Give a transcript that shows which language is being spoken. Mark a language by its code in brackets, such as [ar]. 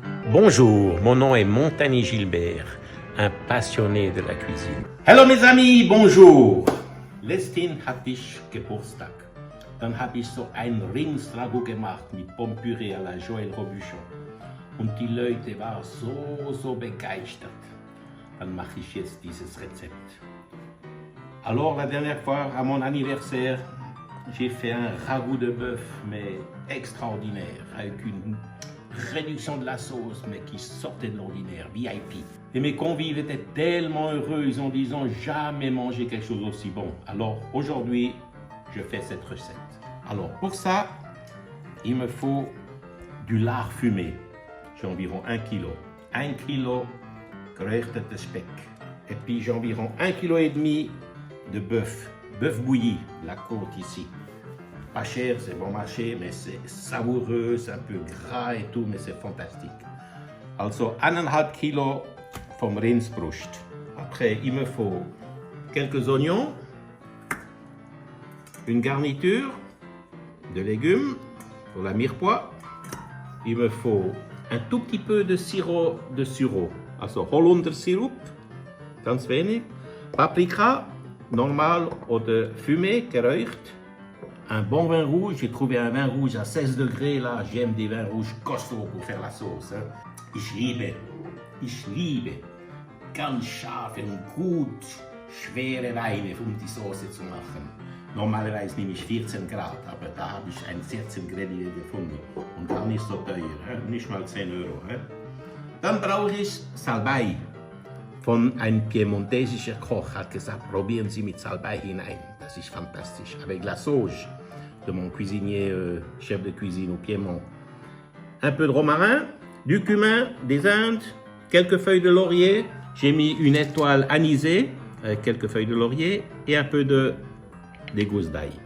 [fr] Bonjour, mon nom est Montagny Gilbert, un passionné de la cuisine. [de] Hallo [fr] mes amis, bonjour. [de] Letztens hatte ich Geburtstag. Dann habe ich so ein Rindsragout gemacht mit Pommes-Püree à la Joël Robuchon. Und die Leute waren so begeistert. Dann mache ich jetzt dieses Rezept. [fr] Alors la dernière fois, à mon anniversaire, j'ai fait un ragoût de bœuf, mais extraordinaire, avec une réduction de la sauce, mais qui sortait de l'ordinaire, VIP. Et mes convives étaient tellement heureux, ils ont dit, ils n'ont jamais mangé quelque chose aussi bon. Alors aujourd'hui, je fais cette recette. Alors pour ça, il me faut du lard fumé. J'ai environ 1 kg. [de] 1 kg geräuchertes Speck. [fr] Et puis j'ai environ 1,5 kg de bœuf. Bœuf bouilli, la côte ici. Pas cher, c'est bon marché, mais c'est savoureux, c'est un peu gras et tout, mais c'est fantastique. [de] Also 1,5 kg vom Rindsbrust. [fr] Après, il me faut quelques oignons, une garniture de légumes pour la mirepoix. Il me faut un tout petit peu de sirop de sureau, [de] also Holundersirup, ganz wenig. Paprika, normal oder fumé, geräuchert. [fr] Un bon vin rouge, j'ai trouvé un vin rouge à 16 degrés, là, j'aime des vins rouges costauds pour faire la sauce. Hein. [de] Ich liebe ganz scharfe und gut schwere Weine, um die Soße zu machen. Normalerweise nehme ich 14 Grad, aber da habe ich ein 14 Grad gefunden und gar nicht so teuer, hein? Nicht mal 10 Euro. Hein? Dann brauche ich Salbei. Von einem piemontesischer Koch hat gesagt, probieren Sie mit Salbei hinein. Das ist fantastisch. [fr] Avec la sauge de mon cuisinier, chef de cuisine au Piémont. Un peu de romarin, du cumin, des Indes, quelques feuilles de laurier. J'ai mis une étoile anisée, avec quelques feuilles de laurier et un peu de Gusse d'ail.